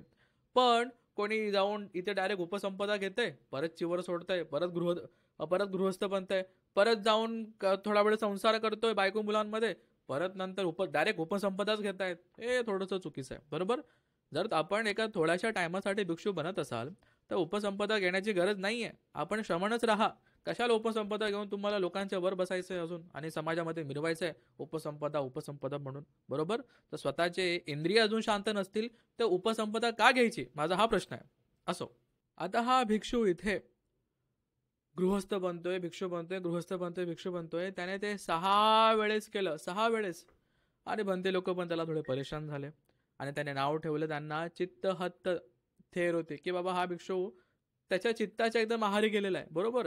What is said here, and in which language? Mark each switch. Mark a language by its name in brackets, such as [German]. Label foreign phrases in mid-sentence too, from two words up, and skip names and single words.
[Marathi] पण कोणी जाऊन इथे डायरेक्ट उपसंपदा घेतंय, परत चिवर सोडतंय, परत गृहस्थ बनतंय, परत जाऊन थोडा वेळ संसार करतोय बायको मुलांमध्ये, परत नंतर डायरेक्ट उपसंपदाच घेतायत. हे थोडंसं चुकीचं आहे, बरोबर. जर आपण एका थोड्याशा टायमासाठी भिक्षू बनत असाल तर उपसंपदा घेण्याची गरज नाहीये. आपण श्रमणच राहा. कशाला उपसंपदा घेऊन तुम्हाला लोकांच्या वर बसायचंय अजून आणि समाजामध्ये मिरवायचंय उपसंपदा उपसंपदा म्हणून, बरोबर. तर स्वतःचे इंद्रिय अजून शांत नसतील तर उपसंपदा का घ्यायची, माझा हा प्रश्न आहे. असो, आता हा भिक्षू इथे गृहस्थ बनतोय, भिक्षू बनतोय, गृहस्थ बनतोय, भिक्षू बनतोय. त्याने ते 6 वेळेस केलं, 6 वेळेस. आणि बनते लोक पण त्याला थोडे परेशान झाले आणि त्याने नाव ठेवलं त्यांना चित्तहत्त थेर होते, की बाबा हा भिक्षू त्याच्या चित्ताच्या एकदम आहारी गेलेला आहे, बरोबर.